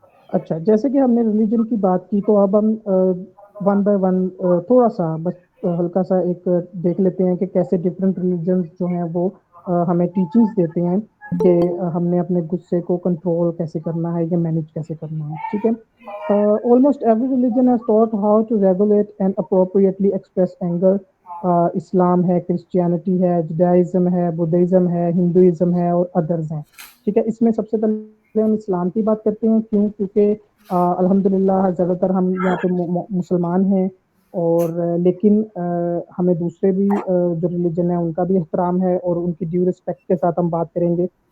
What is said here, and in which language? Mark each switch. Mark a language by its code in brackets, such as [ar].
[ur] اچھا, جیسے کہ ہم نے ریلیجن کی بات کی تو اب ہم ون بائی ون تھوڑا سا بس ہلکا سا ایک دیکھ لیتے ہیں کہ کیسے ڈفرینٹ ریلیجنز جو ہیں وہ ہمیں ٹیچنگس دیتے ہیں. کہ ہم نے اپنے غصے کو کنٹرول کیسے کرنا ہے یا مینیج کیسے کرنا ہے. ٹھیک ہے. [en] Almost every religion has taught how to regulate and appropriately express anger. [ur] اسلام ہے, کرسچینٹی ہے, جڈائزم ہے, بدھزم ہے, ہندوازم ہے اور ادرز ہیں. ٹھیک ہے. اس میں سب سے پہلے ہم اسلام کی بات کرتے ہیں. کیوں؟ کیونکہ الحمد للہ زیادہ تر ہم یہاں پہ مسلمان ہیں, اور لیکن ہمیں دوسرے بھی جو ریلیجن ہیں ان کا بھی احترام ہے, اور ان کی ڈیو رسپیکٹ کے ساتھ ہم بات کریں گے.